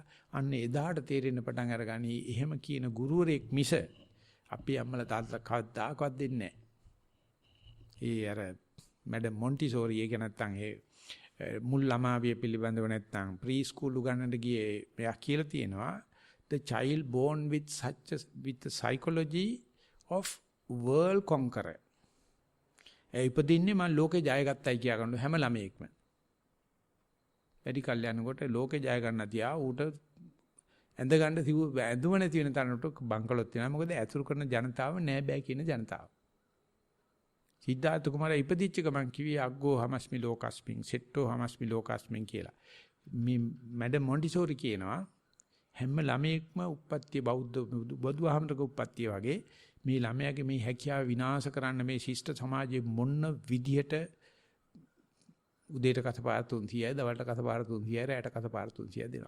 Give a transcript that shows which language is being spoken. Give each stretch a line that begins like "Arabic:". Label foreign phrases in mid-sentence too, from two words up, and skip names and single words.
Sinhala: අන්න එදාට තේරෙන්න පටන් අරගනි. එහෙම කියන ගුරුවරයෙක් මිස අපි අම්මලා තාත්තලා කවදාකවත් දෙන්නේ නැහැ. ඒ අර මැඩම් මොන්ටිසෝරි එක නැත්තම් ඒ මුල් ළමාවිය පිළිබඳව නැත්තම්
English: pre school
Sinhala: උගන්නන්න ගියේ මෙයා කියලා තියෙනවා
English: the child born with the psychology of world conqueror.
Sinhala: ඒ ඉපදින්නේ මම ලෝකේ ජය ගත්තයි කියා ගන්න හැම ළමයෙක්ම. වැඩි කල් යනකොට ලෝකේ ජය ගන්න තියා ඌට ඇඳ ගන්න ඇඳුම නැති වෙන තරමට බංකලොත් වෙනවා. මොකද ඇතුළු කරන ජනතාව නෑ බෑ කියන ජනතාව. සිද්ධාර්ථ කුමාරයා ඉපදිච්ච ගමන් කිව්වේ
Pali: අග්ගෝ හමස්මි ලෝකස්මින් සෙට්ටෝ හමස්මි ලෝකස්මින්
Sinhala: කියලා. මේ මැඩම් මොන්ටිසෝරි කියනවා හැම ළමයෙක්ම උප්පත්තිය බෞද්ධ බුදුහාමරගේ උප්පත්තිය වගේ මේ ළමයාගේ මේ හැකියාව විනාශ කරන්න මේ ශිෂ්ට සමාජයේ මොන විදියට උදේට කසපාර 300යි දවල්ට කසපාර 300යි රැයට කසපාර 300යි දෙනවා.